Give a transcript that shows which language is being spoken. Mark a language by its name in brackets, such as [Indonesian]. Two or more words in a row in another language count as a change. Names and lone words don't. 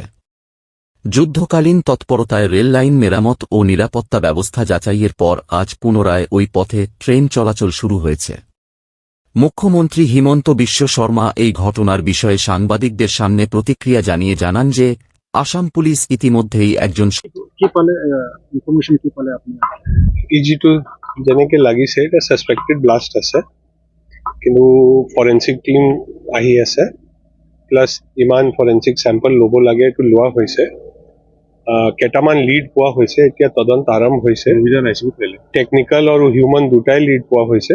[Bangla] যুদ্ধকালীন তৎপরতায় রেললাইন মেরামত ও নিরাপত্তা ব্যবস্থা যাচাইয়ের পর আজ পুনরায় ওই পথে ট্রেন চলাচল শুরু হয়েছে। মুখ্যমন্ত্রী হিমন্ত বিশ্ব শর্মা এই ঘটনার বিষয়ে সাংবাদিকদের সামনে প্রতিক্রিয়া জানিয়ে জানান যে, আসাম পুলিশ ইতিমধ্যেই একজন [Assamese] EG2 যেনেকে লাগিছে এটা সাসপেক্টেড ব্লাস্ট আছে, কিন্তু ফৰেনচিক টিম আহি আছে, প্লাছ ইমান ফৰেনচিক চেম্পল ল'ব লাগে এইটো লোৱা হৈছে। কেইটামান লিড পোৱা হৈছে, এতিয়া তদন্ত আৰম্ভ হৈছে। টেকনিকেল আৰু হিউমেন দুটাই লিড পোৱা হৈছে।